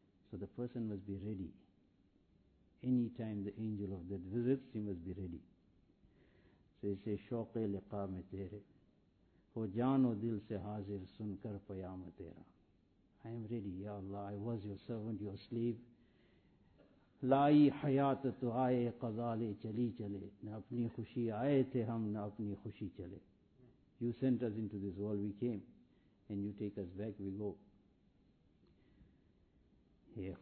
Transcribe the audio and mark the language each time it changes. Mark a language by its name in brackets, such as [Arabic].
[English] So the person must be ready. Any time the angel of death visits, he must be ready. So he says, [Urdu] shauq-e liqa me tere, ho jaan o dil se hazir sun kar payam tera. [English] I am ready, Ya Allah, I was your servant, your slave. [Urdu] لائی حیات تو آئے قضا لے چلی چلے نہ اپنی خوشی آئے تھے ہم نہ اپنی خوشی چلے. [English] You sent us into this world, we came, and you take us back, we go.